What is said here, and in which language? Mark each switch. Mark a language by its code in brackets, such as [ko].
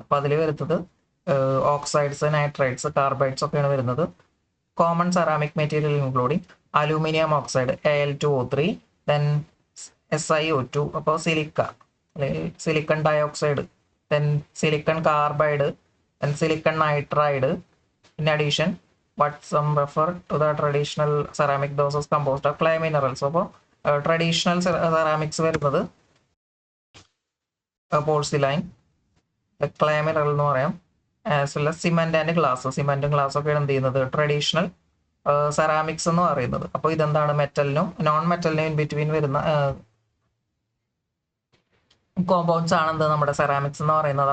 [ml] അപ്പോൾ അതിൽ വരുന്നത് ഓക്സൈഡ്സ്, നൈട്രൈറ്റ്സ്, കാർബൈഡ്സ് ഒക്കെയാണ് വരുന്നത്. [en] Common ceramic material including aluminium oxide Al2O3, then SiO2, അപ്പോൾ silicon dioxide, then silicon carbide, then silicon nitride. In addition but some refer to the traditional ceramic doses composed of clay minerals. [ml] അപ്പോൾ traditional ceramics വരുന്നത് പോർസിലൈൻ, clay mineral എന്ന് പറയാം, [en] As well cement and glass. [ml] സിമെന്റും glass ഒക്കെയാണ് എന്ത് ചെയ്യുന്നത് traditional ceramics എന്ന് പറയുന്നത്. അപ്പോൾ ഇതെന്താണ് മെറ്റലിനും നോൺ മെറ്റലിനും ഇൻ ബിറ്റ്വീൻ വരുന്ന കോമ്പൗണ്ട്സ് ആണ് എന്ത് നമ്മുടെ സെറാമിക്സ് എന്ന് പറയുന്നത്.